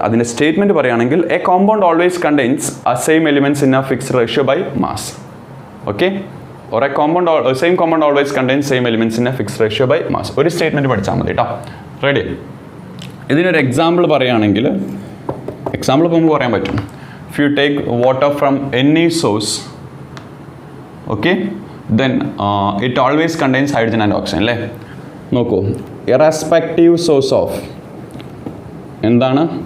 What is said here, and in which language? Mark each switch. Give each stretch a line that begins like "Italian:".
Malayalam: അതിൻ്റെ സ്റ്റേറ്റ്മെൻറ്റ് പറയുകയാണെങ്കിൽ
English: A compound always contains a same elements in a fixed ratio by mass. Okay? Or a same compound always contains same elements in a fixed ratio by mass.
Malayalam: ഒരു statement പഠിച്ചാൽ മതി കേട്ടോ. Ready? ഇതിനൊരു example പറയുകയാണെങ്കിൽ, example ഇപ്പോൾ നമുക്ക് പറയാൻ പറ്റും.
English: If you take water from any source, okay, then it always contains hydrogen and oxygen
Malayalam: അല്ലേ? നോക്കൂ,
English: irrespective source of
Malayalam: എന്താണ്?